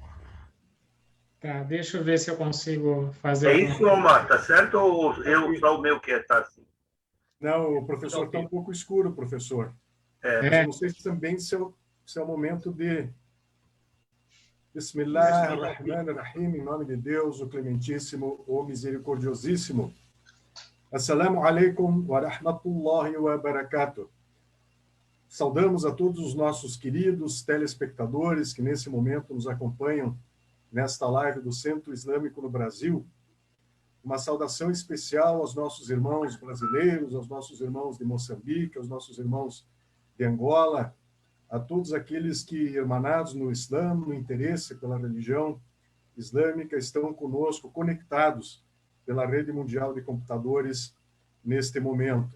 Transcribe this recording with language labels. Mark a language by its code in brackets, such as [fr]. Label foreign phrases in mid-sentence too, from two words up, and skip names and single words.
[pt] tá. Deixa eu ver se eu consigo fazer É alguma isso, coisa. Omar, tá certo? Ou eu Aqui. só o meu que está assim? Não, o professor está um pouco escuro, professor. É, Mas eu É, não sei se também se é o momento de Bismillah deixa- [ar] الرحمن الرحيم, [pt] em nome de Deus, o Clementíssimo, o Misericordiosíssimo. [ar] السلام عليكم ورحمة الله وبركاته. [pt] Saudamos a todos os nossos queridos telespectadores que nesse momento nos acompanham nesta live do Centro Islâmico no Brasil. Uma saudação especial aos nossos irmãos brasileiros, aos nossos irmãos de Moçambique, aos nossos irmãos de Angola, a todos aqueles que, irmanados no Islã, no interesse pela religião islâmica, estão conosco, conectados pela rede mundial de computadores neste momento.